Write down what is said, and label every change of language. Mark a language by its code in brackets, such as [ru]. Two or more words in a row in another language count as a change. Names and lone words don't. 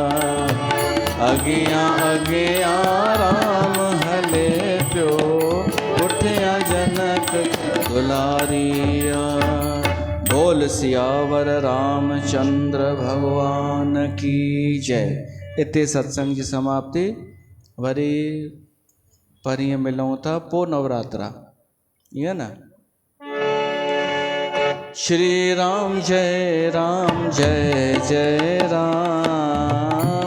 [sd] अगिया अगिया राम हले प्यो पुठिया जनक दुलारिया। [hi] बोल सियावर रामचंद्र भगवान की जय। [sd] इते सत्संग जी समाप्ति। वरी परीह मिलूं था पो नवरात्रा ईअं न। [hi] श्री राम जय जय राम।